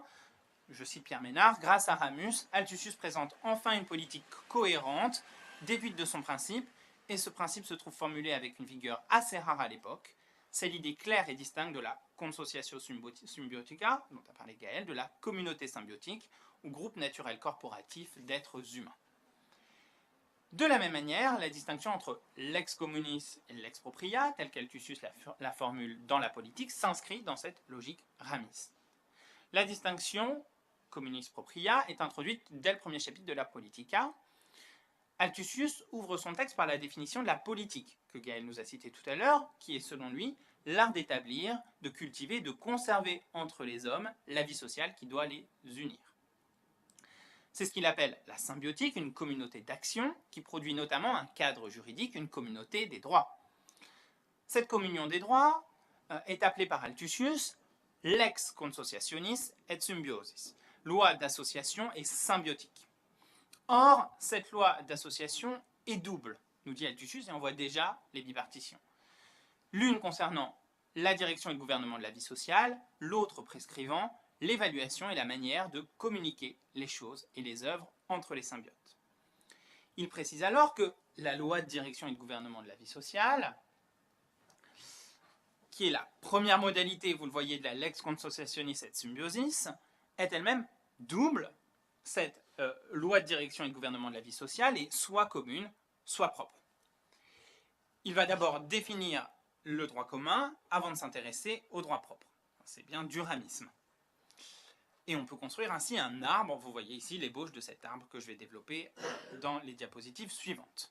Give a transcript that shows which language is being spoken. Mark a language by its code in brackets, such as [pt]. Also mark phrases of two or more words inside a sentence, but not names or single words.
[fr] Je cite Pierre Ménard, « Grâce à Ramus, Althussus présente enfin une politique cohérente, déduite de son principe, et ce principe se trouve formulé avec une vigueur assez rare à l'époque. C'est l'idée claire et distincte de la [la] consociatio symbiotica, [fr] dont a parlé Gaël, de la communauté symbiotique, ou groupe naturel corporatif d'êtres humains. » De la même manière, la distinction entre [la] lex communis et lex propria, [fr] telle qu'Althussus la formule dans la politique, s'inscrit dans cette logique ramiste. La distinction [la] communis propria [fr] est introduite dès le premier chapitre de la Politica. Althussus ouvre son texte par la définition de la politique, que Gaël nous a citée tout à l'heure, qui est selon lui l'art d'établir, de cultiver, de conserver entre les hommes la vie sociale qui doit les unir. C'est ce qu'il appelle la symbiotique, une communauté d'action, qui produit notamment un cadre juridique, une communauté des droits. Cette communion des droits est appelée par Althussus [la] lex consociationis et symbiosis, [fr] loi d'association et symbiotique. Or, cette loi d'association est double, nous dit Althussus, et on voit déjà les bipartitions. L'une concernant la direction et le gouvernement de la vie sociale, l'autre prescrivant l'évaluation et la manière de communiquer les choses et les œuvres entre les symbiotes. Il précise alors que la loi de direction et de gouvernement de la vie sociale, qui est la première modalité, vous le voyez, de la [la] lex consociationis et symbiosis, [fr] est elle-même double. Cette loi de direction et de gouvernement de la vie sociale est soit commune, soit propre. Il va d'abord définir le droit commun avant de s'intéresser au droit propre. C'est bien du ramisme. Et on peut construire ainsi un arbre. Vous voyez ici l'ébauche de cet arbre que je vais développer dans les diapositives suivantes.